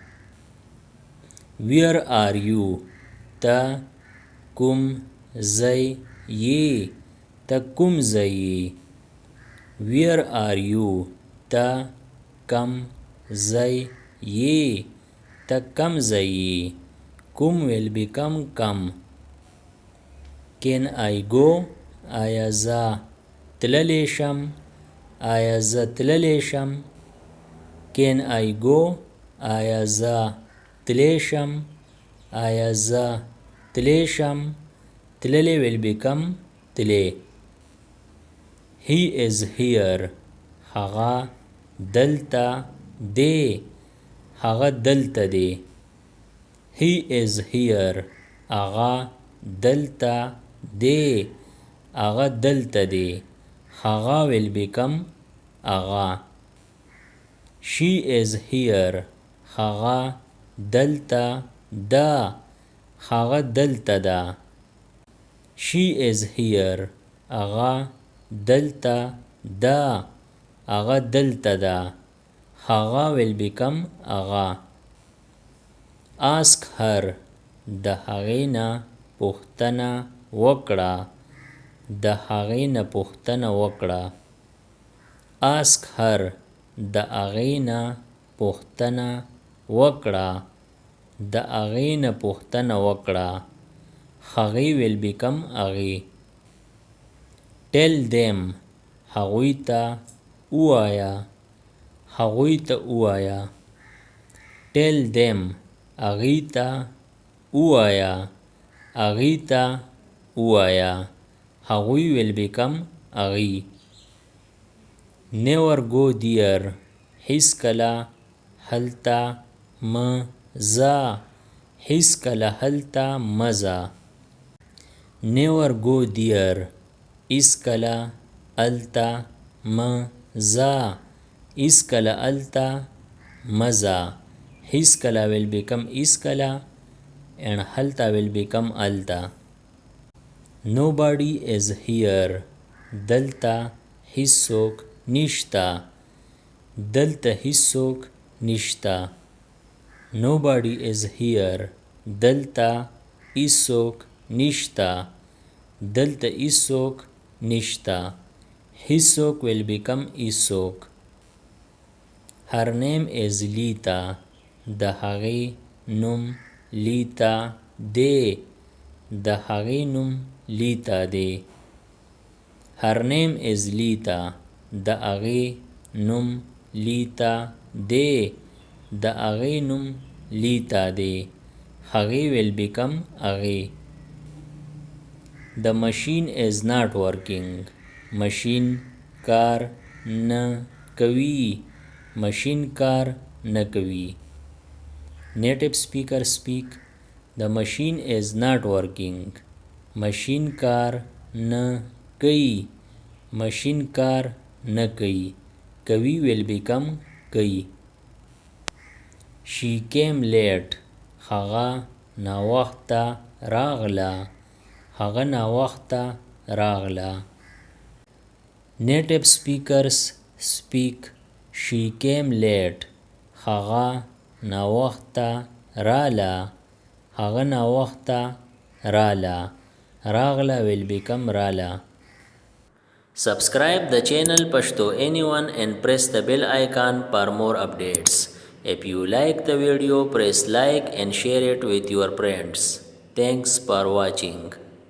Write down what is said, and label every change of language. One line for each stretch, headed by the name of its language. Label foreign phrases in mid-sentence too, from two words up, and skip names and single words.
English: Where are you?
Pashto: ته کوم ځای یې. ته کوم ځای یې.
English: Where are you?
Pashto: ته کم ځای یې. ته کم ځای یې. کوم will become کم.
English: Can I go?
Pashto: آیا زه تللی شم. آیا زه تللی شم.
English: Can I go?
Pashto: آیا زه تلی شم. آیا زه تلی شم.
English: تللی will become تلی. He is here.
Pashto: هغه دلته دی. هغه دلته دی.
English: He is here.
Pashto: هغه دلته دی. هغه دلته دی. هغه
English: will become
Pashto: هغه.
English: She is here.
Pashto: هغه دلته ده. هغه دلته ده.
English: She is here.
Pashto: هغه دلته ده. هغه دلته ده. هغه
English: will become
Pashto: هغه.
English: Ask her.
Pashto: د هغې نه پوښتنه وکړه. د هغې نه پوښتنه وکړه.
English: Ask her.
Pashto: د هغې نه پوښتنه وکړه. د هغې نه پوښتنه وکړه.
English: هغې will become هغې. Tell them.
Pashto: هغوی ته ووایه. هغوی ته ووایه.
English: tell them
Pashto: هغوی ته ووایه. هغوی ته ووایه. هغوی
English: will become
Pashto: هغوی.
English: never go there
Pashto: هیڅکله هلته مه ځه. هیڅکله هلته مه ځه.
English: never go there
Pashto: هیڅکله هلته مه ځه. هیڅکله هلته مه ځه.
English: هیڅکله will become هیڅکله and هلته will become هلته. nobody is here
Pashto: دلته هیڅوک نشته. دلته هیڅوک نشته.
English: nobody is here
Pashto: دلته هیڅوک نشته. دلته هیڅوک نشته. هیڅوک
English: will become
Pashto: هیڅوک.
English: her name is
Pashto: لیتا د هغې نوم لیتا دی. د هغې نوم لیتا دی.
English: her name is
Pashto: لیتا د هغې نوم لیتا دی. د هغې نوم لیتا دی.
English: هغې will become هغې. the machine is not working
Pashto: ماشین کار نه کوي. ماشین کار نه کوي.
English: native speaker speak the machine is not working
Pashto: ماشین کار نه کوي. ماشین کار نه کوي. کوي
English: will become
Pashto: کوي.
English: she came late
Pashto: هغه ناوخته راغله. هغه ناوخته راغله.
English: native speakers speak she came late
Pashto: هغه ناوخته راله. هغه ناوخته راله. راغله
English: will become
Pashto: راله.
English: Subscribe the channel Pashto Anyone and press the bell icon for more updates. If you like the video, press like and share it with your friends. Thanks for watching.